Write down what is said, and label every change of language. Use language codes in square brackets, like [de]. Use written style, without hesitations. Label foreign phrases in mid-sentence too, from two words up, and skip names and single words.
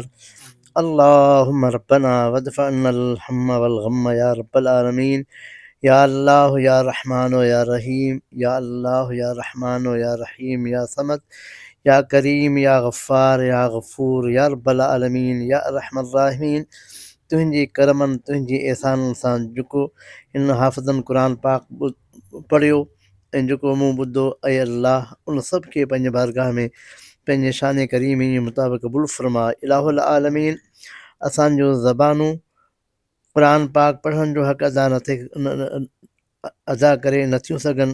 [ar] اللهم ربنا وادفع عنا الهم والغم يا رب العالمين. يا الله يا رحمن يا رحيم، يا الله يا رحمن يا رحيم، يا صمد يا كريم يا غفار يا غفور يا رب العالمين يا أرحم الراحمين. [sd] तुंहिंजे करमनि तुंहिंजे एहसाननि सां जेको हिन हाफ़िज़नि क़ुर पाक पढ़ियो ऐं जेको मूं ॿुधो, ऐं अल्लाह उन सभ खे पंहिंजे बारगाह में पंहिंजे शान करीम जे मुताबिक़ क़बूल फरमा। [ar] إله العالمين [sd] असांजो ज़बानूं क़ुर पाक पढ़ण जो हक़ अदा करे नथियूं सघनि।